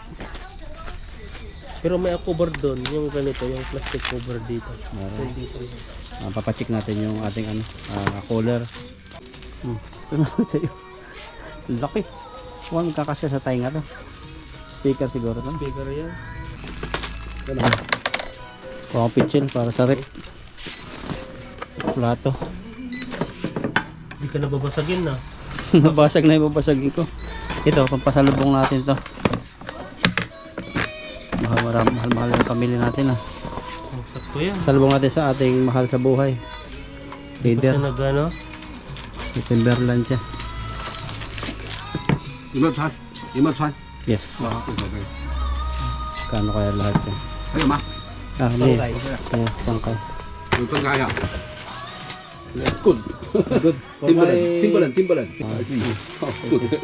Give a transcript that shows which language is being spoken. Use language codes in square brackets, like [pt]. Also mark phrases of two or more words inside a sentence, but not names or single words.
[tl] Pero may cover doon. Yung ganito. Yung [en] plastic cover [tl] dito. Meron. Dito. Papacheck natin yung ating ano, cooler. Ito na sa iyo. Laki. Huwag magkakasya sa tainga to. Speaker siguro to. Bigger yan. Ito na. Kuha ko pitchil para sa rep. Plato. Hindi ka nababasagin na. Nabasag na yung babasagin ko. Ito, pampasalubong natin to. Mahal na pamilya natin ah. Oh, sakto yan. Salubong natin sa ating mahal sa buhay. Leader. Kasi nag-ano? Timberland siya. [zh] 有没有穿？有没有穿？ Yes. 啊，无所谓。 [tl] Kano kaya lahat yan? [zh] 还有吗？ [tl] Hindi. Pangkay. Ayan, pangkay. [zh] 有分开呀。 [en] Good. Good. [zh] Timberland. Good.